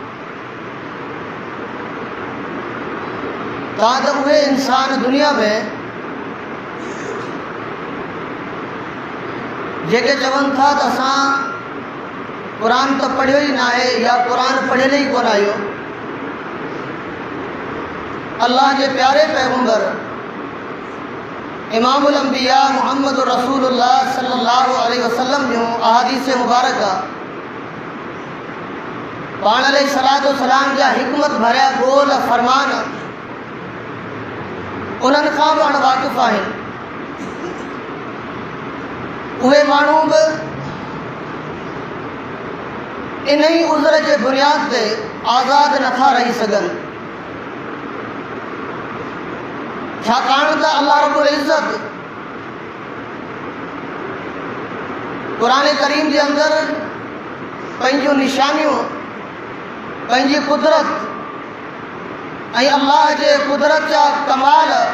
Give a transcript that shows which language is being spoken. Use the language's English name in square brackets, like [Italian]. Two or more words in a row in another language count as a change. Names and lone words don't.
[Sindhi] तां त उहे इंसान दुनिया में जेके चवनि था त असां क़ुरान त पढ़ियो ई न आहे या क़ुरान पढ़ियल ई कोन आहियो, अल्लाह जे प्यारे पैगंबर इमामुल अंबिया मुहम्मद रसूलुल्लाह [Arabic] صلى الله عليه وسلم [Sindhi] जूं अहादीस मुबारका पाण [Arabic] عليه الصلاة والسلام [Sindhi] जा हिकमत भरिया ॿोल फरमान उन्हनि खां बि अणवाक़िफ़ आहिनि। उहे माण्हू बि इन ई उज़र जे बुनियाद ते आज़ाद नथा रही सघनि, छाकाणि त अल्लाह रब्बुल इज़्ज़त क़ुरान करीम जे अंदरि पंहिंजूं निशानियूं पंहिंजी कुदरत ऐं अल्लाह जे कुदरत जा कमाल